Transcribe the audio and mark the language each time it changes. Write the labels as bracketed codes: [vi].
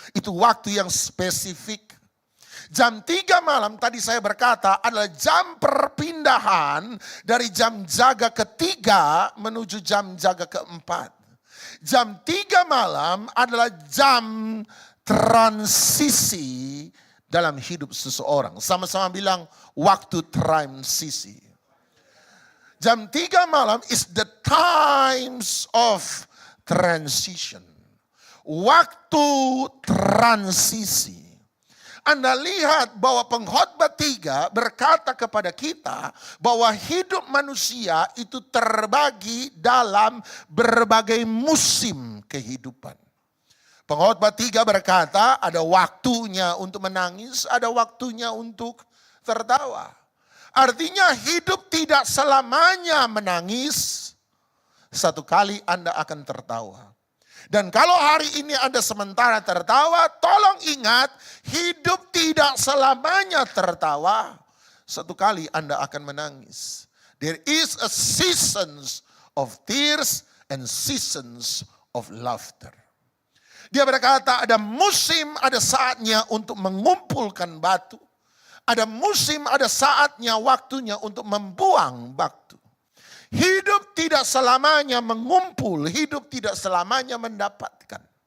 [id] Itu waktu yang spesifik. Jam 3 malam tadi saya berkata adalah jam perpindahan dari jam jaga ketiga menuju jam jaga keempat. Jam 3 malam adalah jam transisi dalam hidup seseorang. Sama-sama bilang waktu transisi. Jam 3 malam [en] is the times of transition. [id] Waktu transisi. Anda lihat bahwa pengkhotbah 3 berkata kepada kita bahwa hidup manusia itu terbagi dalam berbagai musim kehidupan. Pengkhotbah 3 berkata ada waktunya untuk menangis, ada waktunya untuk tertawa. Artinya hidup tidak selamanya menangis, satu kali Anda akan tertawa. Dan kalau hari ini Anda sementara tertawa, tolong ingat, hidup tidak selamanya tertawa. Satu kali Anda akan menangis. [en] There is a seasons of tears and seasons of laughter. [id] Dia berkata ada musim, ada saatnya untuk mengumpulkan batu. Ada musim, ada saatnya, waktunya untuk membuang batu. Hidup tidak selamanya mengumpul, hidup tidak selamanya mendapatkan.